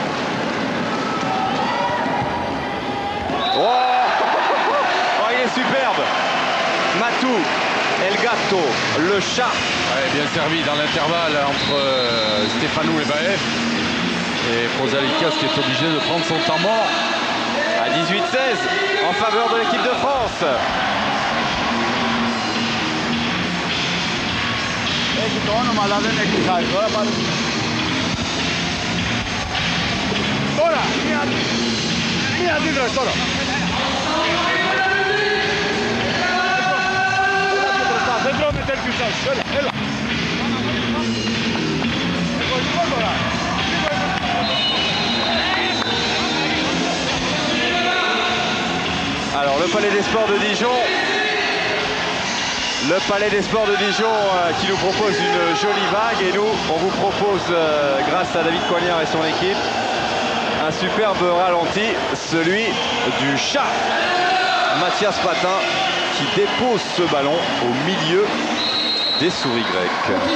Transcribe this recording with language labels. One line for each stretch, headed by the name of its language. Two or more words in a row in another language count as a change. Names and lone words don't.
French: Oh, oh, il est superbe. Matou, El Gato, le chat. Ouais, bien servi dans l'intervalle entre Stefanou et Baef. Et Prozalikas qui est obligé de prendre son temps mort. À 18-16 en faveur de l'équipe de France.
Greek: Έχει το όνομα αλλά δεν έχει χάρη. Τώρα, μία αντίδραση τώρα. Δεν τρώμε τέτοιους άσους. Έλα, έλα. Εγωιστικό τώρα.
French: Alors le Palais des Sports de Dijon. Le Palais des Sports de Dijon qui nous propose une jolie vague et nous on vous propose grâce à David Coignard et son équipe un superbe ralenti, celui du chat Mathias Patin qui dépose ce ballon au milieu des souris grecques.